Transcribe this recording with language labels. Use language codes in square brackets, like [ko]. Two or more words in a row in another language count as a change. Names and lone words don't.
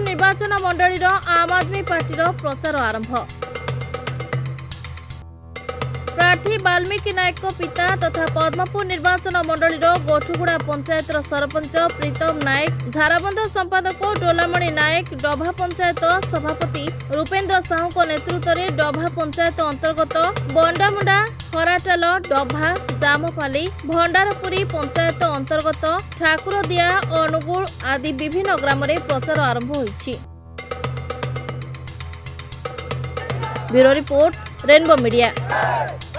[or] ନିର୍ବାଚନ ମଣ୍ଡଳୀର ଆମ ଆଦମୀ ପାର୍ଟୀର ପ୍ରଚାର ଆରମ୍ଭ। ପ୍ରାର୍ଥୀ ବାଲ୍ମୀକି ନାୟକ ପିତା ତଥା ପଦ୍ମପୁର ନିର୍ବାଚନ ମଣ୍ଡଳୀର ଗୋଠୁଗୁଡ଼ା ପଞ୍ଚାୟତ ସରପଞ୍ଚ ପ୍ରୀତମ ନାୟକ, ଝାରାବନ୍ଧ ସମ୍ପାଦକ ଡୋଲାମଣି ନାୟକ, ଡଭା ପଞ୍ଚାୟତ ସଭାପତି ରୂପେନ୍ଦ୍ର ସାହୁ ନେତୃତ୍ୱ ମେଁ ଡଭା ପଞ୍ଚାୟତ ଅନ୍ତର୍ଗତ ବଣ୍ଡାମୁଣ୍ଡା, ଖରାଟାଲ, ଡଭା, ଜାମପାଲି, ଭଣ୍ଡାରପୁରୀ ପଞ୍ଚାୟତ ଅନ୍ତର୍ଗତ ଠାକୁରଦିଆ, ଅନୁଗୁଳ ଆଦି ବିଭିନ୍ନ ଗ୍ରାମ ମେଁ ପ୍ରଚାର ଆରମ୍ଭ ହୋଇଛି। [en] bureau report, रेनबो मीडिया।